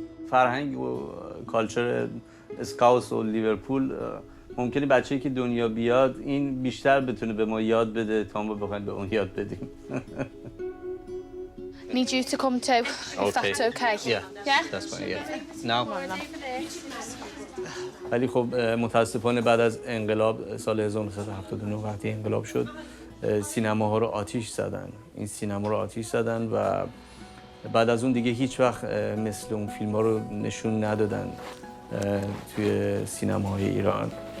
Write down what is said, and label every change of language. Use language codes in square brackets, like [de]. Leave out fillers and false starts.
[fa] فرهنگ و کالچر اسکاوس و لیورپول ممکنه بچه‌ای که دنیا بیاد این بیشتر بتونه به ما یاد بده تا ما بخوایم به اون یاد بدیم. [en] Need you to come too, if that's okay. Yeah. Yeah? That's fine, yeah. Now. [fa] ولی خب متاسفانه بعد از انقلاب سال 1979 وقتی انقلاب شد سینماها رو آتیش زدن. این سینما رو آتیش زدن و بعد از اون دیگه هیچ وقت مثل اون فیلم‌ها رو نشون ندادن توی سینماهای ایران.